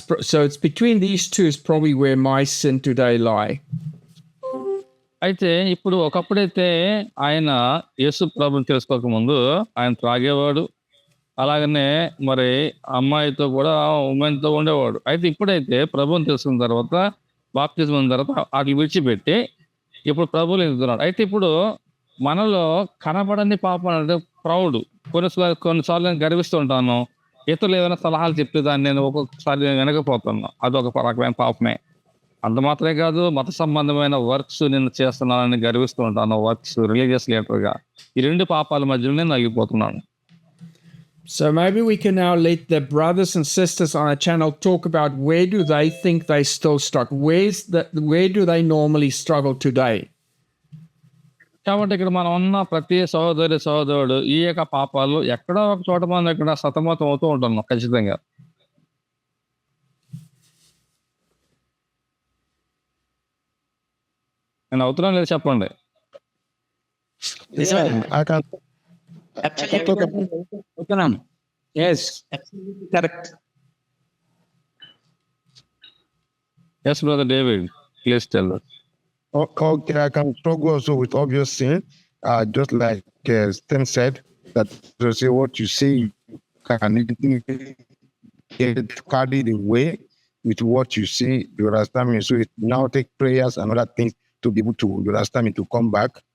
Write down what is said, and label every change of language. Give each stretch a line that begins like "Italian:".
English: So it's between these two is probably where my sin today lie.
Telugu: అయితే ఇప్పుడు ఒకప్పుడైతే ఆయన యేసు ప్రభుని తెలుసుకోక ముందు ఆయన త్రాగేవాడు, అలాగనే మరి అమ్మాయితో కూడా ఉమెన్తో ఉండేవాడు. అయితే ఇప్పుడైతే ప్రభుని తెలుసుకున్న తర్వాత బాప్తిజం అయిన తర్వాత వాటిని విడిచిపెట్టి ఇప్పుడు ప్రభువులు ఎదుగుతున్నాడు. అయితే ఇప్పుడు మనలో కనబడని పాపం అంటే ప్రౌడ్. కొన్నిసార్లు నేను గర్విస్తూ ఉంటాను, ఇతరులు ఏమైనా సలహాలు చెప్తే దాన్ని నేను ఒక్కొక్కసారి వెనకపోతున్నాను, అదొక రకమైన పాపమే. అంత మాత్రమే కాదు, మత సంబంధమైన వర్క్స్ నేను చేస్తున్నానని గర్విస్తూ ఉంటాను, వర్క్స్ రిలీజియస్ లీడర్గా. ఈ రెండు పాపాల మధ్యలో నేను నలిగిపోతున్నాను.
English: So maybe we can now let the brothers and sisters on our channel talk about where do they think they still struggle. Where do they normally struggle today?
Telugu: కాబట్టి ఇక్కడ మనం ఉన్న ప్రతి సహోదరుడు ఈ యొక్క పాపాలు ఎక్కడో ఒక చోట మనం ఇక్కడ సతమతం అవుతూ ఉంటున్నాం ఖచ్చితంగా. నేను అవుతున్నాం లేదు చెప్పండి.
English: I can
Telugu: అవుతున్నాను. Yes, correct.
English: Yes brother David, please tell us. okay, I can struggle also with obvious sin. Just like Stan said, that to say what you say can get carried away with what you see. You understand me? So it now take prayers and other things to be able to, you understand me, to come back.